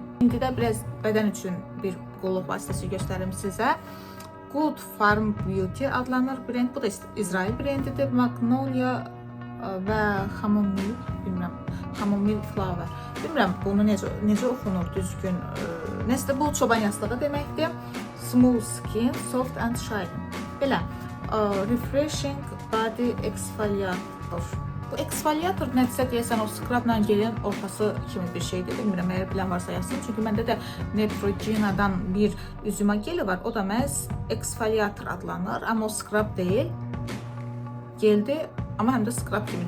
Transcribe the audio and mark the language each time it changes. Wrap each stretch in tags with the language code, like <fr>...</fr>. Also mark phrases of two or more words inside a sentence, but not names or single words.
<az>İndi də biraz bədən üçün bir qulluq vasitəsi göstərim sizə. Good Farm Beauty adlanır brend. Bu da İsrail brendidir. Magnolia və Chamomile, bilmirəm.</az> <en>Chamomile flower.</en> <az>Bilmirəm bunu necə oxunur düzgün. Nəsə bu çoban yastığı deməkdir.</az> <en>Smooth skin, soft and shiny.</en> <az>Belə</az> <en>refreshing body exfoliator.</en> <az>Bu exfoliator nədirsə deyəsən o scrubla gelin ortası kimi bir şeydir. Bilmirəm, əgər bilən varsa yazsın. Çünki məndə də Neutrogena'dan bir üzümə geli var. O da məhz exfoliator adlanır. Amma o scrub deyil. Geldi, amma həm də scrub kimidir.</az>